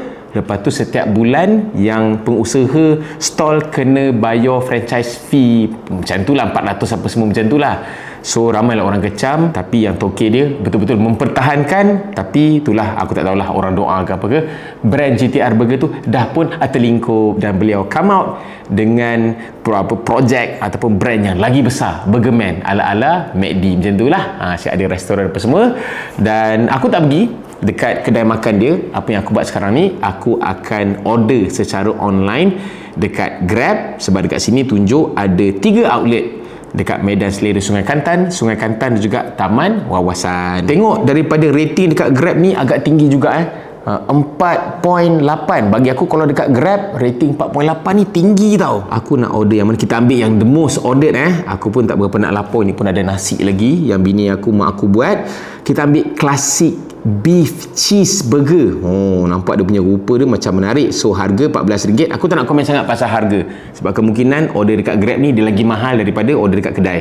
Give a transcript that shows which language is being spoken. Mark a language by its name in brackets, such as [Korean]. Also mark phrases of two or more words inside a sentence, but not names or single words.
[Malay] Lepas tu setiap bulan yang pengusaha stall kena bayar [English] franchise fee [Malay] macam tu lah, 400 apa semua macam tu lah. So ramailah orang kecam, tapi yang toke dia betul-betul mempertahankan. Tapi itulah, aku tak tahulah orang doa ke apa ke, brand GTR Burger tu dah pun terlingkup. Dan beliau [English] come out [Malay] dengan projek ataupun brand yang lagi besar, Burgerman, ala-ala McD macam tu lah. Siap ada restoran apa semua. Dan aku tak pergi dekat kedai makan dia. Apa yang aku buat sekarang ni, aku akan order secara online dekat Grab. Sebab dekat sini tunjuk ada 3 outlet dekat Medan Selera Sungai Kantan dan juga Taman Wawasan. Tengok daripada rating dekat Grab ni agak tinggi juga 4.8. Bagi aku kalau dekat Grab rating 4.8 ni tinggi tau. Aku nak order yang mana, kita ambil yang [English] the most ordered. [Malay] Aku pun tak berapa nak lapor. Ni pun ada nasi lagi yang bini aku, mak aku buat. Kita ambil [English] classic beef cheeseburger. [Malay] Nampak dia punya rupa dia macam menarik. So harga RM14. Aku tak nak komen sangat pasal harga sebab kemungkinan order dekat Grab ni dia lagi mahal daripada order dekat kedai.